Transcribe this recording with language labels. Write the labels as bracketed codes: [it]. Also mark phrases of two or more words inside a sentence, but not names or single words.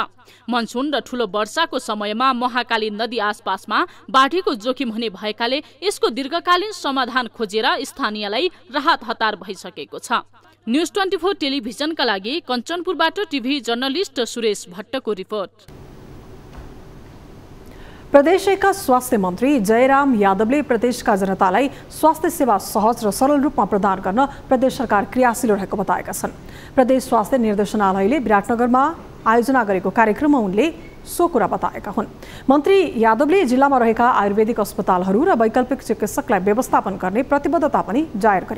[ne] मनसुन र ठूलो वर्षाको समयमा महाकाली नदी आसपासमा बाढीको जोखिम हुने भएकाले यसको दीर्घकालीन समाधान खोजेर स्थानीयलाई राहत हतार भइसकेको छ। न्यूज 24 टेलिभिजनका लागि कञ्चनपुरबाट [en] TV journalist [ne] सुरेश भट्टको रिपोर्ट। प्रदेश का स्वास्थ्य मंत्री जयराम यादवले प्रदेशका जनतालाई स्वास्थ्य सेवा सहज र सरल रूपमा प्रदान गर्न प्रदेश सरकार क्रियाशील रहेको बताएका छन्। प्रदेश स्वास्थ्य निर्देशनालयले विराटनगरमा आयोजना गरेको कार्यक्रममा उनले सो कुरा बताएका हुन्। मन्त्री यादवले जिल्लामा रहेका आयुर्वेदिक अस्पतालहरू र वैकल्पिक चिकित्सकलाई व्यवस्थापन गर्ने प्रतिबद्धता पनि जाहेर गरे।